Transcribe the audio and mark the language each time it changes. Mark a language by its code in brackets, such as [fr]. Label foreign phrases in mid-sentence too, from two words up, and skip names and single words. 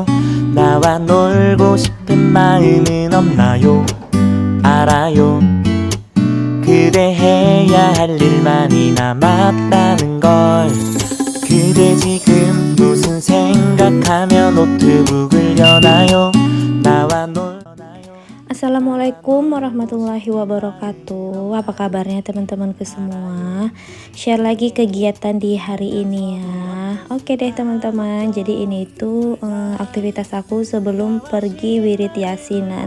[ko] 나와 놀고 싶은 마음은 없나요? 알아요. 그대 해야 할 일 많이 남았다는 걸. 그대 지금 무슨 생각하며 노트북을 여나요? 나와 [ar] السلام عليكم ورحمة الله وبركاته. [id] Apa kabarnya teman-temanku semua? Share lagi kegiatan di hari ini ya. Oke deh teman-teman. Jadi ini tuh aktivitas aku sebelum pergi wirid yasinan.